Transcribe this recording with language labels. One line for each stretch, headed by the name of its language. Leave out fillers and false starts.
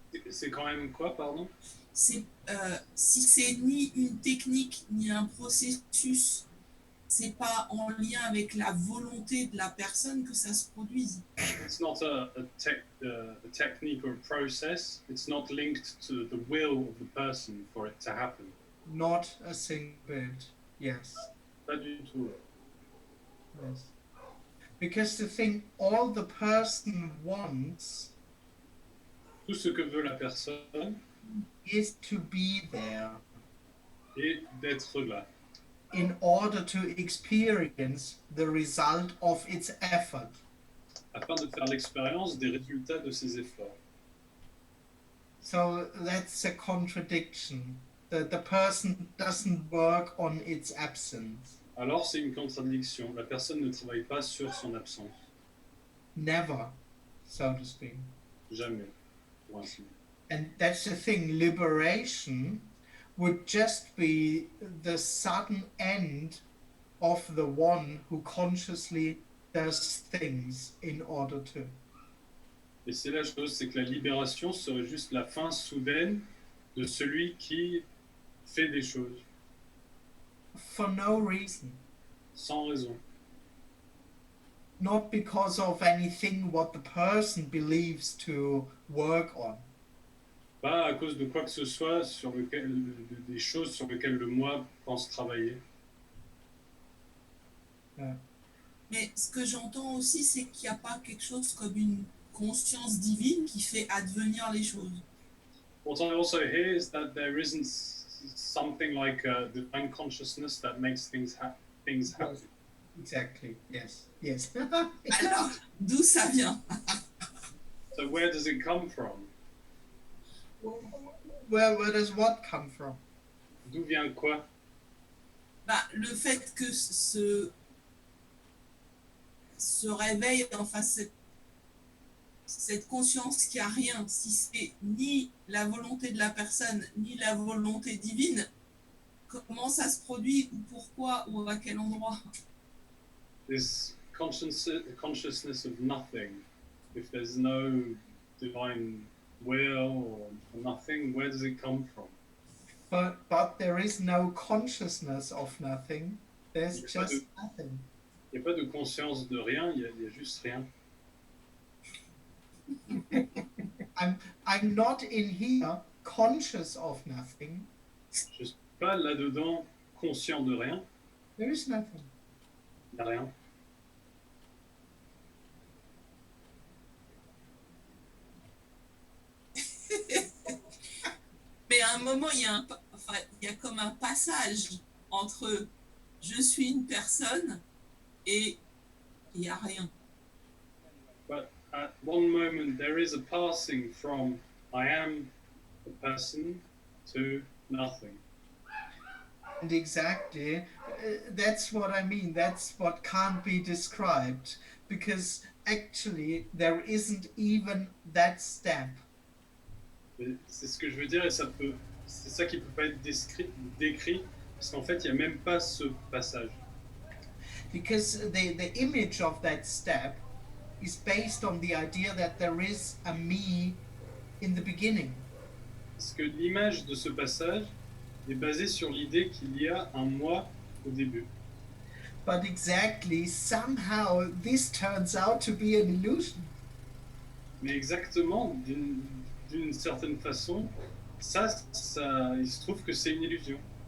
French: C'est quand même quoi, pardon? Si c'est ni une technique ni un processus, c'est pas en lien avec la volonté de la personne que ça se produise.
English: It's not a technique or a process. It's not linked to the will of the person for it to happen. Not a single bit, yes.
French: Pas du tout.
English: Yes. Because the thing all the person wants
French: Tout ce que veut la personne
English: is to be there
French: est d'être là,
English: in order to experience the result of its effort.
French: afin de faire l'expérience des résultats de ses efforts.
English: So that's a contradiction. The person doesn't work on its absence.
French: Alors c'est une contradiction. La personne ne travaille pas sur son absence.
English: Never, so to speak.
French: Jamais. Pour ainsi dire.
English: And that's the thing, liberation would just be the sudden end of the one who consciously does things in order to.
French: Et c'est la chose, c'est que la libération serait juste la fin soudaine de celui qui fait des choses
English: For no reason.
French: sans raison.
English: Not because of anything what the person believes to work on.
French: Pas à cause de quoi que ce soit sur lequel, des choses sur lesquelles le moi pense travailler. Mais ce que j'entends aussi, c'est qu'il n'y a pas quelque chose comme une conscience divine qui fait advenir les choses.
English: What I also hear is that there isn't something like a divine consciousness that makes things happen. Exactly, yes, yes.
French: Alors, d'où ça vient?
English: So where does it come from? Where does what come from?
French: D'où vient quoi? Bah, le fait que ce réveil, enfin cette conscience qu'il n'y a rien, si c'est ni la volonté de la personne, ni la volonté divine, comment ça se produit, ou pourquoi, ou à quel endroit?
English: This consciousness of nothing. If there's no divine will or nothing, where does it come from? But there is no consciousness of nothing. There's
French: Il y a pas
English: just
French: de-
English: nothing.
French: Il n'y a pas de conscience de rien, il y a juste rien.
English: I'm not in here conscious of nothing.
French: Je ne suis pas là-dedans conscient de rien,
English: There is nothing.
French: il n'y a rien. Mais à un moment, il y a comme un passage entre je suis une personne et il n'y a rien.
English: But at one moment there is a passing from I am a person to nothing. And exactly, that's what I mean. That's what can't be described because actually there isn't even that step.
French: Et c'est ce que je veux dire, et c'est ça qui peut pas être décrit, parce qu'en fait, il n'y a même pas ce passage.
English: Because the image of that step is based on the idea that there is a me in the beginning.
French: Parce que l'image de ce passage est basée sur l'idée qu'il y a un moi au début.
English: But exactly, somehow this turns out to be an illusion.
French: Mais exactement, d'une certaine façon, ça, il se trouve que c'est une illusion.